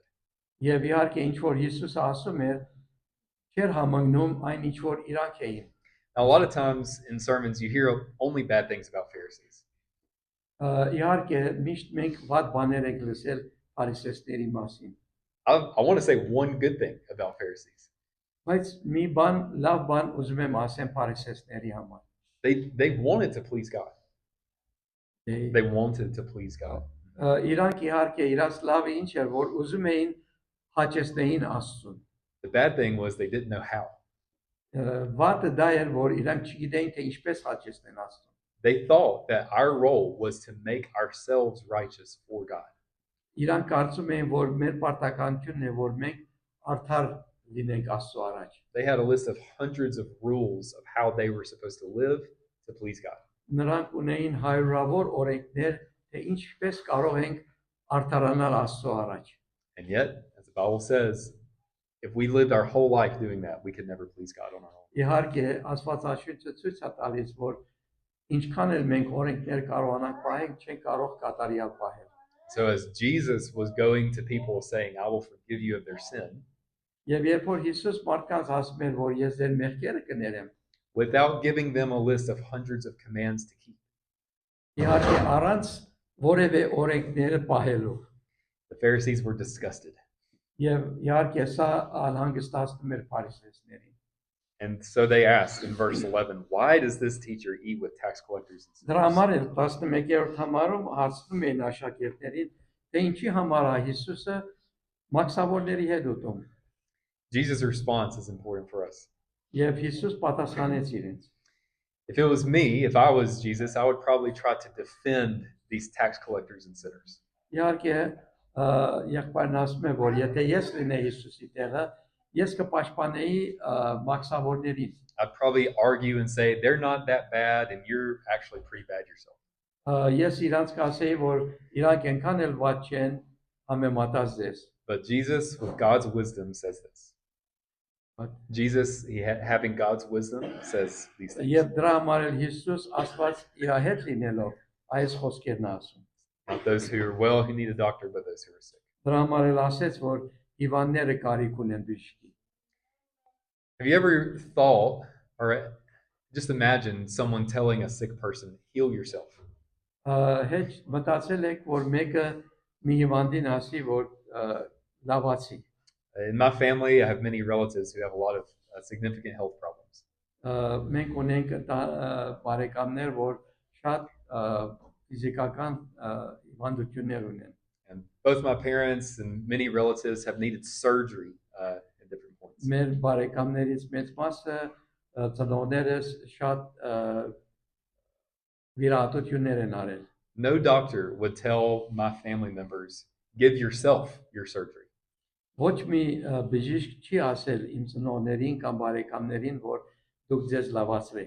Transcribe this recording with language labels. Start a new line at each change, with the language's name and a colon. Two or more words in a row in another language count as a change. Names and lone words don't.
Armenian: Եվ իհարկե ինչ որ Հիսուսը ասում էր, չէր համընկնում այն ինչ որ իրանք էին։
English: Now, a lot of times in sermons, you hear only bad things about Pharisees.
Armenian: Իհարկե միշտ մենք վատ բաներ ենք լսել փարիսեցիների մասին։
English: I want to say one good thing about Pharisees.
Armenian: Բայց մի բան, լավ բան ուզում եմ ասեմ փարիսեցիների համար։
English: They wanted to please God. They They wanted to please God.
Armenian: Իրանք իհարկե իրաց լավը ինչ էր, որ ուզում էին հաճեցնեին Աստծուն։
English: The bad thing was they didn't know how.
Armenian: Վատը դա էր, որ իրանք չգիտեին թե ինչպես հաճեցնեն Աստծուն։
English: They thought that our role was to make ourselves righteous for God.
Armenian: Իրանք կարծում էին, որ մեր պարտականությունն է, որ մենք արդար լինենք Աստծո առաջ։
English: They had a list of hundreds of rules of how they were supposed to live to please God.
Armenian: Նրանք ունեին հարյուրավոր օրենքներ, թե ինչպես կարող ենք արդարանալ Աստծո առաջ։
English: And yet, as the Bible says, if we lived our whole life doing that, we could never please God on our own.
Armenian: Իհարկե, Աստվածաշունչը ցույց է տալիս, որ ինչքան էլ մենք օրենքներ կարողանանք պահել, չենք կարող կատարյալ պահել։
English: So as Jesus was going to people saying, I will forgive you of their sin,
Armenian: Եվ երբ որ Հիսուս մարդկանց ասում էր, որ ես ձեր մեղքերը կներեմ,
English: without giving them a list of hundreds of commands to keep,
Armenian: իհարկե առանց որևէ օրենքները պահելու։
English: the Pharisees were disgusted.
Armenian: Եվ իհարկե սա անհանգստացնում էր փարիսեցիներին։
English: And so they asked in verse 11, why does this teacher eat with tax collectors and
Armenian: Դրա
English: sinners?
Armenian: համար էլ 11-րդ համարում հարցնում էին աշակերտներին, թե ինչի համար է Հիսուսը մաքսավորների հետ ուտում։
English: Jesus' response is important for us.
Armenian: Եվ Հիսուս պատասխանեց իրենց.
English: If it was me, if I was Jesus, I would probably try to defend these tax collectors and sinners.
Armenian: Իհարկե եղբայրն ասում է, որ եթե ես լինեի Հիսուսի տեղը, ես կպաշտպանեի մաքսավորներին։
English: I'd probably argue and say, they're not that bad and you're actually pretty bad yourself.
Armenian: Ես իրանց կասեի, որ իրանք այնքան էլ վատ չեն համեմատած ձեզ։
English: But Jesus, with God's wisdom, says this. What? Jesus, having God's wisdom, says these things.
Armenian: Եվ դրա համար էլ Հիսուս Աստված իր հետ լինելով այս խոսքերն ասում։
English: Not those who are well who need a doctor, but those who are sick.
Armenian: Դրա համար էլ ասեց, որ հիվանդները կարիք ունեն բժշկի։
English: Have you ever thought, or just imagine someone telling a sick person, heal yourself?
Armenian: Հետ մտածել եք, որ մեկը մի հիվանդին ասի, որ լավացի։
English: In my family, I have many relatives who have a lot of significant health problems.
Armenian: Մենք ունենք բարեկամներ, որ շատ ֆիզիկական հիվանդություններ ունեն։
English: And both my parents and many relatives have needed surgery at different points.
Armenian: Մեր բարեկամներից մեծ մասը ծնողներս շատ վիրահատություններ են արել։
English: No doctor would tell my family members, give yourself your surgery.
Armenian: Ոչ մի բժիշկ չի ասել իմ ծնողներին կամ բարեկամներին, որ դուք ձեզ լավացրեք։